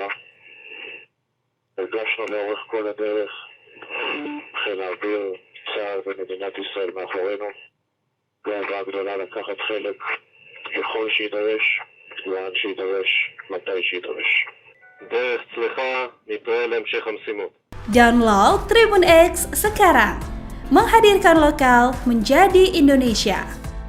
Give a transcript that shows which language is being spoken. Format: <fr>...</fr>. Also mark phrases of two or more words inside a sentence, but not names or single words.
<he>הרגשנו לאורך כל הדרך חיל האוויר, צה"ל ומדינת ישראל מאחורינו. גאווה גדולה לקחת חלק ככל שידרש, לאן שידרש, מתי שידרש. דרך צלחה, נתראה להמשך המשימות.</he> <id>Download Tribun X sekarang, menghadirkan lokal menjadi Indonesia.</id>